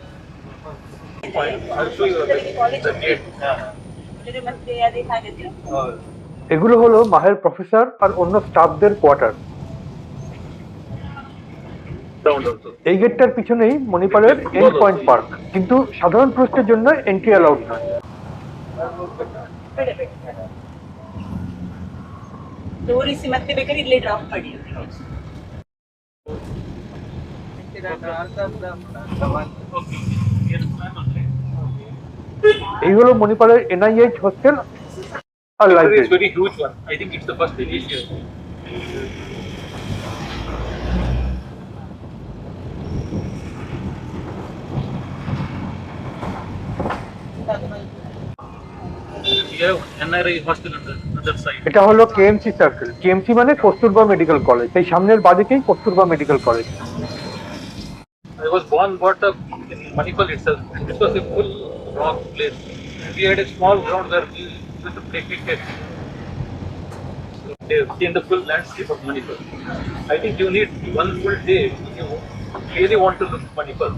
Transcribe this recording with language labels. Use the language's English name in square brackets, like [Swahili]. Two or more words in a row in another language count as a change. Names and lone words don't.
[Bangla] এগুলো হলো মাহের প্রফেসর আর অন্য স্টাফদের কোয়ার্টার। এই গেটটার পিছনেই মণিপালের এন্ড পয়েন্ট পার্ক, কিন্তু সাধারণ টুরিস্টের জন্য [English] entry allowed [Bangla] নয়। [Kannada] ತೋರಿಸಿ ಮತ್ತೆ ಬೇಕಾದ್ರೆ ಇಲ್ಲೇ ಡ್ರಾಪ್ ಮಾಡಿ. [Bangla] এই হলো মণিপালের NIH হোস্টেল আর লাইব্রেরি। [English] It's very huge one. I think it's the first edition. We have NRI hostel on the other side. [Bangla] এটা হলো KMC সার্কেল। KMC মানে কস্তুরবা মেডিকেল কলেজ, এই সামনের বাদিকেই কস্তুরবা মেডিকেল কলেজ। [English] I was born, brought up in Manipal itself. It was a full rock place. We had a small ground where we used to play cricket. So they've seen the full landscape of Manipal. I think you need one full day if you really want to look at Manipal.